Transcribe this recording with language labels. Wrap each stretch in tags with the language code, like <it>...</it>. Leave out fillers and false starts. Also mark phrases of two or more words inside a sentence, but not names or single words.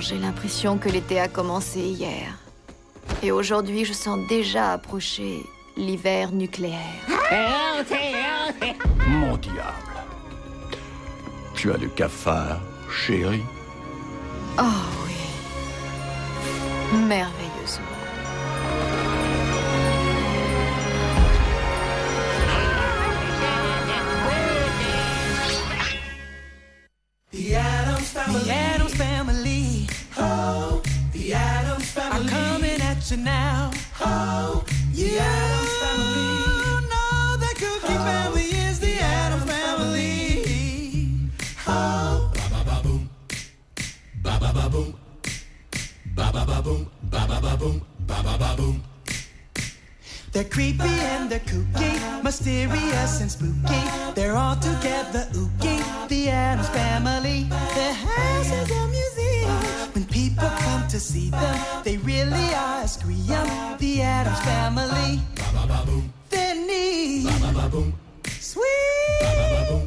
<fr>J'ai l'impression que l'été a commencé hier. Et aujourd'hui, je sens déjà approcher l'hiver nucléaire. Mon diable. Tu as du cafard, chérie? Oh oui. Merveilleusement.</fr> <en>The Addams Family. The Addams Family. Oh, the Addams Family. I'm coming at you now. Oh, the Addams Family. No, the Cookie Family is the Addams Family. Oh, ba ba ba boom, ba ba ba boom, ba ba ba boom, ba ba ba boom, ba ba ba boom. They're creepy and they're kooky, mysterious and spooky. They're all together ooky, the Addams Family. Their house is a museum. When people come to see them, they really are a scream. The Addams Family. They're neat, sweet.</en>